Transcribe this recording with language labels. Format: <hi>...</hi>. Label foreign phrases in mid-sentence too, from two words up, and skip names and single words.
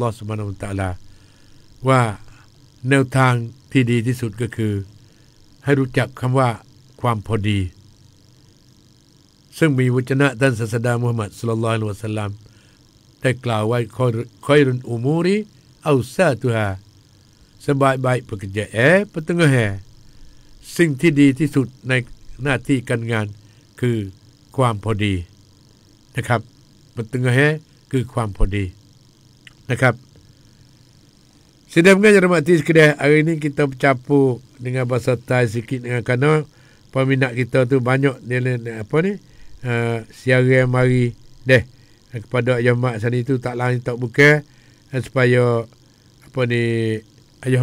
<th>อฮ์</th> <ar>سبحانه وتعالى</ar> <th>ว่าแนวทางที่ดีที่สุดก็คือให้รู้จักคำว่าความ พอดีซึ่งมีวจนะท่านศาสดามุฮัมมัด</th> <ar>صلى الله عليه وسلم</ar> <th>ได้กล่าวไว้</th> <ar>خير الأمور أوسطها</ar> <ms>sebaik-baik pekerjaan pertengahan</ms> <th>สิ่งที่ดีที่สุดในหน้าที่การงานคือความพอดีนะครับpertengahanคือความพอดีนะครับ</th> <ms>sedang mengajar mati sekalian hari ini kita bercampur dengan bahasa Thai sikit dengan kerana peminat kita tu banyak dia apa ni siaran mari kepada jemaah sana itu tak lain tak bukan supaya apa ni ayah</ms>